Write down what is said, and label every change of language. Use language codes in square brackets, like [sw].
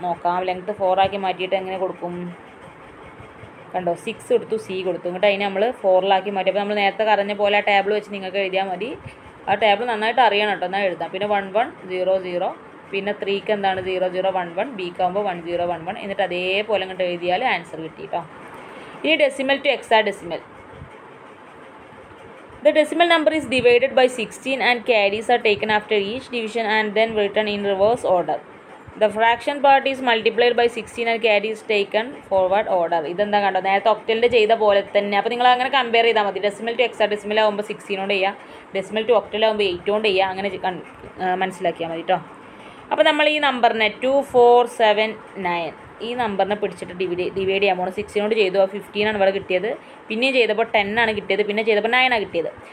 [ml] നോക്കാം, ലെങ്ത് 4 ആക്കി മാറ്റിയിട്ട് എങ്ങനെ കൊടുക്കും? കണ്ടോ, 6 കൊടുത്തു, C കൊടുത്തു, എന്നിട്ട് അതിനെ നമ്മൾ 4 മാറ്റി. അപ്പോൾ നമ്മൾ നേരത്തെ പറഞ്ഞ പോലെ ആ ടേബിൾ വെച്ച് നിങ്ങൾക്ക് എഴുതിയാൽ മതി. ആ ടേബിൾ നന്നായിട്ട് അറിയണം കേട്ടോ, എന്നാൽ എഴുതാം. പിന്നെ 1 1 0 0, പിന്നെ 3ക്ക് എന്താണ് 0 0 1 1, ബിക്ക് ആകുമ്പോൾ 1 0 1 1, എന്നിട്ട് അതേപോലെ അങ്ങോട്ട് എഴുതിയാൽ ആൻസർ കിട്ടി കേട്ടോ. [en] ഇനി decimal to hexadecimal. The decimal number is divided by 16 and carries are taken after each division and then written in reverse order. The fraction part is multiplied by 16 and carry is taken forward order. [ml] ഇതെന്താ കണ്ടോ, നേരത്തെ ഒക്ടലിൻ്റെ ചെയ്ത പോലെ തന്നെ. അപ്പോൾ നിങ്ങൾ അങ്ങനെ compare ചെയ്താൽ മതി. ഡെസിമൽ ടു ഹെക്സാഡെസിമൽ ആകുമ്പോൾ 16 കൊണ്ട് ചെയ്യുക, ഡെസിമൽ ടു ഒക്ടൽ ആകുമ്പോൾ 8 കൊണ്ട് ചെയ്യുക. അങ്ങനെ മനസ്സിലാക്കിയാൽ മതി കേട്ടോ. അപ്പോൾ നമ്മൾ ഈ നമ്പറിനെ 2 4 7 9 ഈ നമ്പറിനെ പിടിച്ചിട്ട് ഡിവൈഡ് ചെയ്യാൻ പോകണം. 16 കൊണ്ട് ചെയ്തു, 15 ആണ് ഇവിടെ കിട്ടിയത്. പിന്നെയും ചെയ്തപ്പോൾ 10 ആണ് കിട്ടിയത്, പിന്നെ ചെയ്തപ്പോൾ 9 ആണ് കിട്ടിയത്.